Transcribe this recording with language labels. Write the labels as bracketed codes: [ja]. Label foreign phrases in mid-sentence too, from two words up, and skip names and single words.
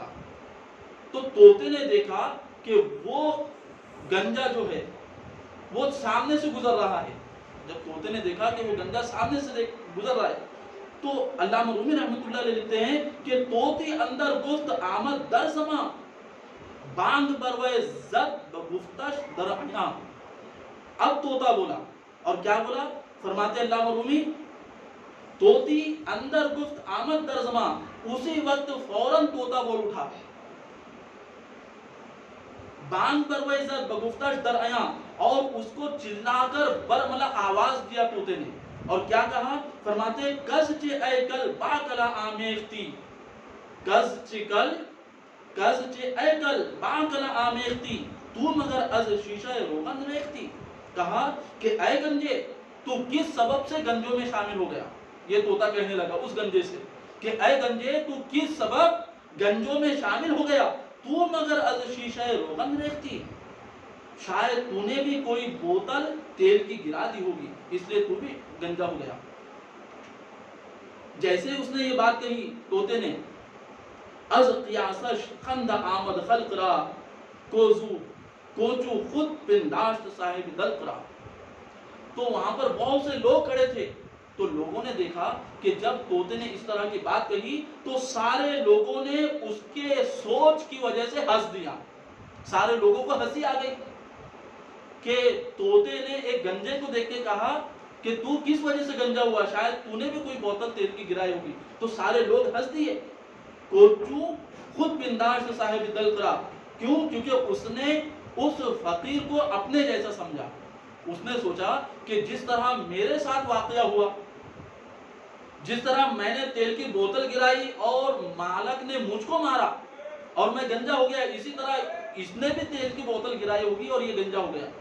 [ur] تو طوطے نے دیکھا کہ وہ گنجا جو ہے وہ سامنے سے گزر رہا ہے۔ جب طوطے نے دیکھا کہ وہ گنجا سامنے سے گزر رہا ہے تو علامہ رومی رحمۃ اللہ علیہ لکھتے ہیں کہ [fa] طوطی اندر گفت آمد در سما، بانگ بروئے زد بگفتش در عیاں۔ [ur] اب طوطا بولا، اور کیا بولا؟ فرماتے علامہ رومی، [fa] طوطی اندر گفت آمد در زماں، [ur] اسی وقت فوراً طوطا بول اٹھا، [fa] بانگ بروئے زد بگفتش در عیاں، [ur] اور اس کو چلا کر برملا آواز دیا طوطے نے، اور کیا کہا؟ [fa] فرماتے کز چے اے کل با کلا آمیختی، کز چے اے کل با کلا آمیختی، تو مگر از شیشہ روغن ریختی۔ [ur] کہا کہ اے گنجے، تو کس سبب سے گنجوں میں شامل ہو گیا؟ یہ طوطا کہنے لگا اس گنجے سے کہ اے گنجے، تو کس سبب گنجوں میں شامل ہو گیا؟ [fa] تو مگر از شیشہ روغن ریختی، [ur] شاید تو نے بھی کوئی بوتل تیل کی گرا دی ہوگی، اس لیے تو بھی گنجا ہو گیا۔ جیسے اس نے یہ بات کہی طوطے نے، [fa] از قیاسش خند آمد خلق را، کوچو خود پنداشت صاحب دلق را۔ [ur] تو وہاں پر بہت سے لوگ کھڑے تھے، تو لوگوں نے دیکھا کہ جب طوطے نے اس طرح کی بات کہی تو سارے لوگوں نے اس کے سوچ کی وجہ سے ہنس دیا۔ سارے لوگوں کو ہنسی آ گئی کہ طوطے نے ایک گنجے کو دیکھ کے کہا کہ تو کس وجہ سے گنجا ہوا، شاید تو نے بھی کوئی بوتل تیل کی گرائی ہوگی۔ تو سارے لوگ ہنس دیے۔ [fa] کوچو خود پنداشت صاحب دلق را، [ur] کیوں؟ کیونکہ اس نے اس فقیر کو اپنے جیسا سمجھا۔ اس نے سوچا کہ جس طرح میرے ساتھ واقعہ ہوا، جس طرح میں نے تیل کی بوتل گرائی اور مالک نے مجھ کو مارا اور میں گنجا ہو گیا، اسی طرح اس نے بھی تیل کی بوتل گرائی ہوگی اور یہ گنجا ہو گیا۔